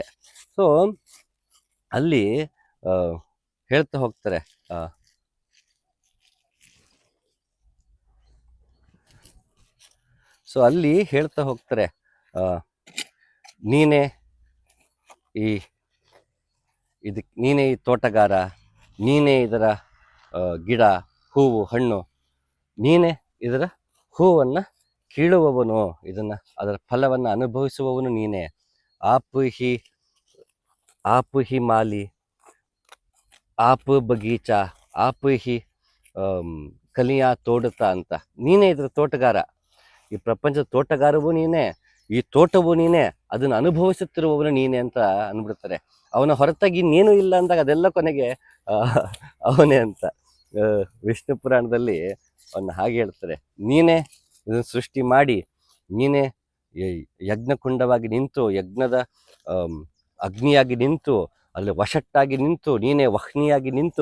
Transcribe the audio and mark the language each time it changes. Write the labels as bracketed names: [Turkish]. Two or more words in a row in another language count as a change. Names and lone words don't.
[Kannada] ಸೊ ಅಲ್ಲಿ ಹೇಳ್ತಾ ಹೋಗ್ತಾರೆ, ನೀನೇ ನೀನೇ ಈ ತೋಟಗಾರ, ನೀನೇ ಇದರ ಗಿಡ, ಹೂವು, ಹಣ್ಣು, ನೀನೇ ಇದರ ಹೂವನ್ನು ಕೀಳುವವನು, ಅದರ ಫಲವನ್ನು ಅನುಭವಿಸುವವನು ನೀನೇ. [Hindi] आप ही माली, आप ಬಗೀಚಾ, आप ही कलियाँ तोड़ता ಅಂತ. [Kannada] ನೀನೇ ಇದರ ತೋಟಗಾರ, ಈ ಪ್ರಪಂಚದ ತೋಟಗಾರವೂ ನೀನೇ, ಈ ತೋಟವೂ ನೀನೇ, ಅದನ್ನು ಅನುಭವಿಸುತ್ತಿರುವವನು ನೀನೇ ಅಂತ ಅಂದ್ಬಿಡ್ತಾರೆ. ಅವನ ಹೊರತಾಗಿ ಇನ್ನೇನು ಇಲ್ಲ ಅಂದಾಗ ಅದೆಲ್ಲ ಕೊನೆಗೆ ಅವನೇ ಅಂತ. ವಿಷ್ಣು ಪುರಾಣದಲ್ಲಿ ಅವನ್ನ ಹಾಗೆ ಹೇಳ್ತಾರೆ, ನೀನೇ ಇದನ್ನು ಸೃಷ್ಟಿ ಮಾಡಿ, ನೀನೇ ಯಜ್ಞಕುಂಡವಾಗಿ ನಿಂತು, ಯಜ್ಞದ ಅಗ್ನಿಯಾಗಿ ನಿಂತು, ಅಲ್ಲಿ ವಶಟ್ಟಾಗಿ ನಿಂತು, ನೀನೇ ವಹ್ನಿಯಾಗಿ ನಿಂತು.